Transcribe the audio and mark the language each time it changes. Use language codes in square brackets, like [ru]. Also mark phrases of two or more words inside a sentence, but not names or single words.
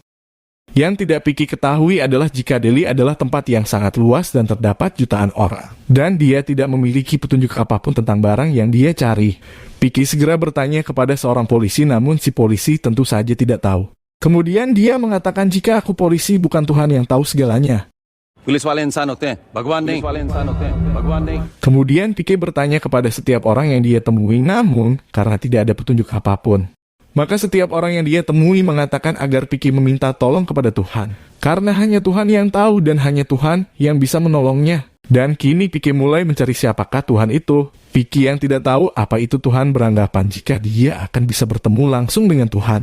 [id] Yang tidak Piki ketahui adalah jika Delhi adalah tempat yang sangat luas dan terdapat jutaan orang. Dan dia tidak memiliki petunjuk apapun tentang barang yang dia cari. Piki segera bertanya kepada seorang polisi, namun si polisi tentu saja tidak tahu. Kemudian dia mengatakan jika aku polisi bukan Tuhan yang tahu segalanya. [hi] पुलिस वाले इंसान होते हैं, भगवान नहीं। भगवान नहीं। [id] Kemudian Piki bertanya kepada setiap orang yang dia temui, namun karena tidak ada petunjuk apapun. Maka setiap orang yang dia temui mengatakan agar Piki meminta tolong kepada Tuhan. Karena hanya Tuhan yang tahu dan hanya Tuhan yang bisa menolongnya. Dan kini Piki mulai mencari siapakah Tuhan itu. Piki yang tidak tahu apa itu Tuhan beranggapan jika dia akan bisa bertemu langsung dengan Tuhan.